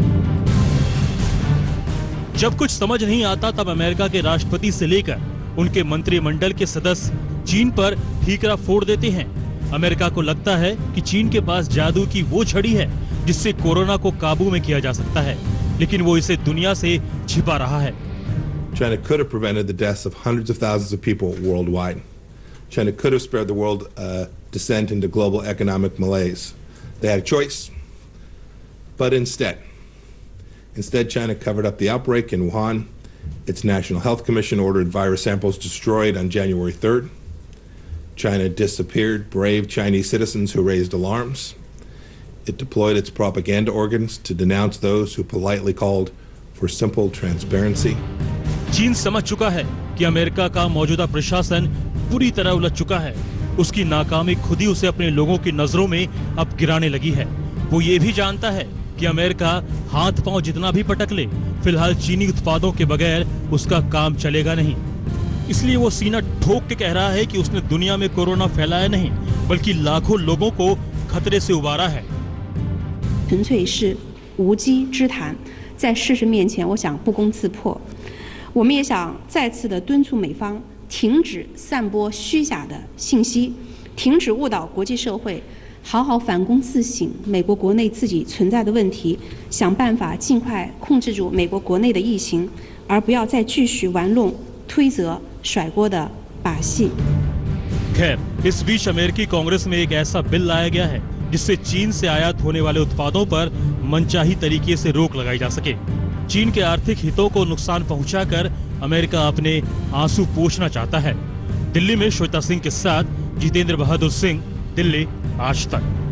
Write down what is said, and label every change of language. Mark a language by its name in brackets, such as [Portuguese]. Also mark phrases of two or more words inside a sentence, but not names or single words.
[Hindi] जब कुछ समझ नहीं आता तब अमेरिका के राष्ट्रपति से लेकर उनके मंत्रिमंडल के सदस्य चीन पर ठीकरा फोड़ देते हैं। अमेरिका को लगता है कि चीन के पास जादू की वो छड़ी है जिससे कोरोना को काबू में किया जा सकता है, लेकिन वो इसे दुनिया से छिपा रहा है। [English] China could have prevented the deaths of hundreds of thousands of people worldwide. China could have spared the world descent into global economic malaise. They had a choice, but instead China covered up the outbreak in Wuhan. Its National Health Commission ordered virus samples destroyed on January 3rd. China disappeared brave Chinese citizens who raised alarms. It deployed its propaganda organs to denounce those who politely called for simple transparency. [Hindi] चीन समझ चुका है कि अमेरिका का मौजूदा प्रशासन पूरी तरह उलझ चुका है। उसकी नाकामी खुद ही उसे अपने लोगों की नजरों में अब गिराने लगी है। वो ये भी जानता है कि अमेरिका हाथ पांव जितना भी पटक ले, फिलहाल चीनी उत्पादों के बगैर उसका काम चलेगा नहीं। इसलिए वो सीना ठोक के कह रहा है कि उसने दुनिया में कोरोना फैलाया नहीं, बल्कि लाखों लोगों को खतरे से उबारा है। [Chinese] 纯粹是无稽之谈，在事实面前，我想不攻自破。我们也想再次的敦促美方停止散播虚假的信息，停止误导国际社会，好好反躬自省美国国内自己存在的问题，想办法尽快控制住美国国内的疫情，而不要再继续玩弄推责甩锅的把戏。 [Hindi] खैर, इस बीच अमेरिकी कांग्रेस में एक ऐसा बिल लाया गया है जिससे चीन से आयात होने वाले उत्पादों पर मनचाही तरीके से रोक लगाई जा सके। चीन के आर्थिक हितों को नुकसान पहुंचाकर अमेरिका अपने आंसू पोंछना चाहता है। दिल्ली में श्वेता सिंह के साथ जितेंद्र बहादुर सिंह, दिल्ली, आज तक।